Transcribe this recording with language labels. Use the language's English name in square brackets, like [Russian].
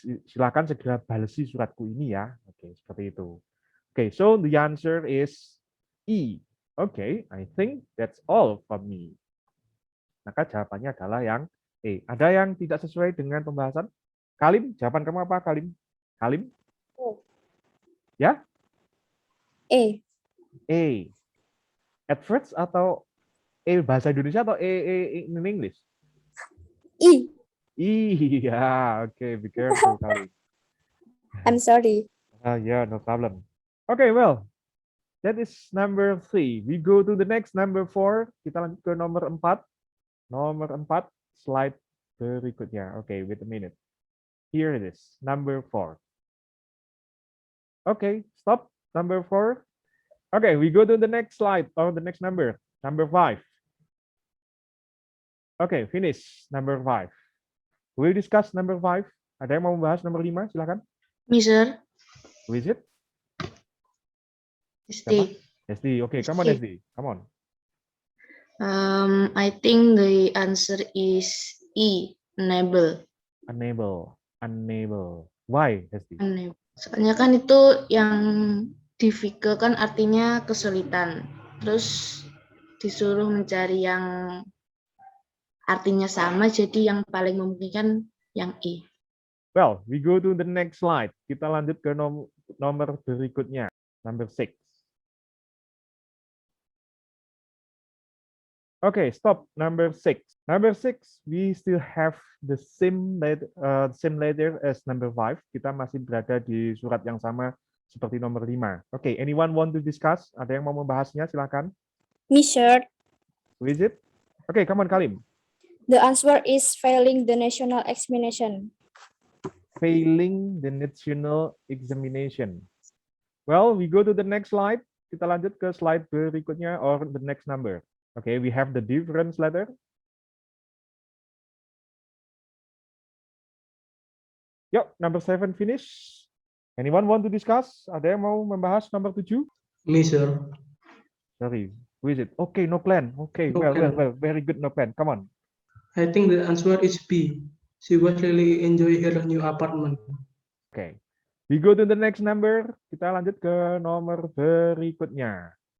[Indonesian] Silakan segera balesi suratku ini ya. Oke, seperti itu. [English] Oke, so the answer is E. Oke, I think that's all from me. [Indonesian] Maka jawabannya adalah yang E. Ada yang tidak sesuai dengan pembahasan? Kalim, jawaban kamu apa, Kalim? Kalim? Ya? E. At first atau E bahasa Indonesia atau E [English] in English? [Indonesian] E. [English] Iya, oke, be careful, Kalim. I'm sorry. Yeah, no problem. Okay, well, that is number 3. We go to the next number 4. [Indonesian] Kita lanjut ke nomor 4. Nomor 4, slide berikutnya. [English] Okay, wait a minute. Here it is, number 4. Okay, stop. Number 4. Okay, we go to the next slide or the next number. Number 5. Okay, finish. Number 5. We'll discuss number 5. [Indonesian] Ada yang mau membahas nomor 5? Silakan. [English] Mister. Who is it? Hesti. Okay, come on, Hesti. Come on. I think the answer is E. Enable. Unable. Why, Hesti? [Indonesian] Aneh. Soalnya kan itu yang difficult kan artinya kesulitan. Terus disuruh mencari yang artinya sama, jadi yang paling memungkinkan yang E. [English] Well, we go to the next slide. [Indonesian] Kita lanjut ke nomor berikutnya, [English] number 6. Okay, stop. Number 6. Number 6, we still have the same letter as number 5. [Indonesian] Kita masih berada di surat yang sama seperti nomor 5. [English] Okay, anyone want to discuss? [Indonesian] Ada yang mau membahasnya? Silakan. [English] Me, sir. Who is it? Okay, come on, Kalim. The answer is failing the national examination. Failing the national examination. Well, we go to the next slide. [Indonesian] Kita lanjut ke slide berikutnya [English] or the next number. Okay, we have the difference letter. Yuk, number 7 finish. Anyone want to discuss? [Indonesian] Ada yang mau membahas nomor 7? [English] Me, sir. Sorry, who is it? Okay, no plan. Okay, No well, plan. very good, no plan. Come on. I think the answer is B. She was really enjoy her new apartment. Okay, we go to the next number. [Indonesian] Kita lanjut ke nomor berikutnya.